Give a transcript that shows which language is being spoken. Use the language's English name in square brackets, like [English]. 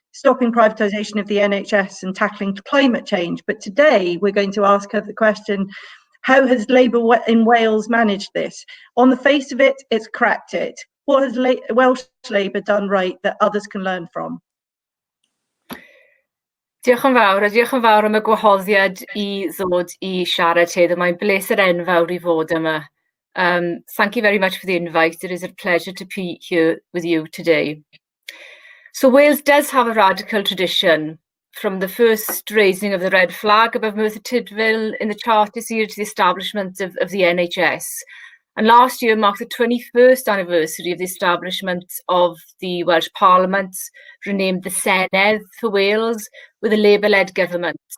[English] stopping privatisation of the NHS and tackling climate change. But today we're going to ask her the question, how has Labour in Wales managed this? On the face of it, it's cracked it. What has Welsh Labour done right that others can learn from? [Welsh] Diolch yn fawr, a diolch yn fawr am y gwahoddiad I ddod I siarad heddiw. Mae'n bleser enfawr I fod yma. [English] Thank you very much for the invite. It is a pleasure to be here with you today. So Wales does have a radical tradition, from the first raising of the red flag above Merthyr Tydfil in the Charter year to the establishment of the NHS. And last year marked the 21st anniversary of the establishment of the Welsh Parliament, renamed the Senedd for Wales, with a Labour-led government.